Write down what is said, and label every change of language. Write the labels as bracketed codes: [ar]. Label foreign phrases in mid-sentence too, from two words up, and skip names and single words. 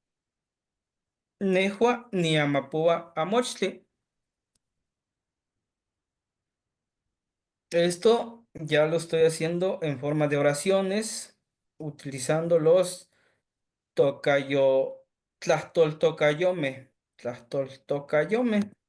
[nah] Nehua ni Amapua Amochli. [es] Esto ya lo estoy haciendo en forma de oraciones, utilizando los tocayo, [nah] tlastol tocayome, tlastol tocayome.